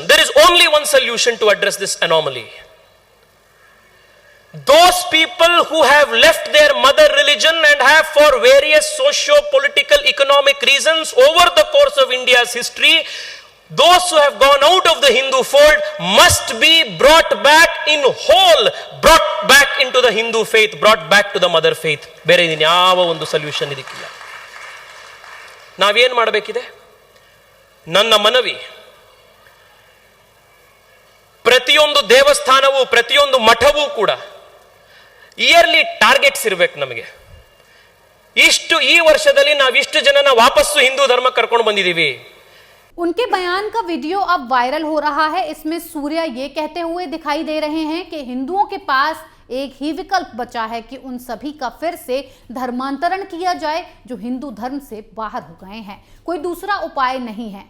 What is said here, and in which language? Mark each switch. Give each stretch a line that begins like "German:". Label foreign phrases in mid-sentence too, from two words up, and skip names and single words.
English: There is only one solution to address this anomaly. Those people who have left their mother religion and have, for various socio-political, economic reasons over the course of India's history, those who have gone out of the Hindu fold must be brought back in whole, brought back into the Hindu faith, brought back to the mother faith.
Kannada: ಬೇರೆ ಯಾವ ಒಂದು ಸೊಲ್ಯೂಷನ್ ಇದಕ್ಕಿಲ್ಲ. ನಾವೇನ್ ಮಾಡಬೇಕಿದೆ? ನನ್ನ ಮನವಿ, ಪ್ರತಿಯೊಂದು ದೇವಸ್ಥಾನವೂ ಪ್ರತಿಯೊಂದು ಮಠವೂ ಕೂಡ
English: yearly targets
Kannada: ಇರಬೇಕು. ನಮಗೆ ಈ ವರ್ಷದಲ್ಲಿ ನಾವಿಷ್ಟು ಜನನ ವಾಪಸ್ಸು ಹಿಂದೂ ಧರ್ಮ ಕರ್ಕೊಂಡು ಬಂದಿದ್ದೀವಿ.
Hindi: उनके बयान का वीडियो अब वायरल हो रहा है। इसमें सूर्या ये कहते हुए दिखाई दे रहे हैं कि हिंदुओं के पास एक ही विकल्प बचा है कि उन सभी का फिर से धर्मांतरण किया जाए जो हिंदू धर्म से बाहर हो गए हैं। कोई दूसरा उपाय नहीं है।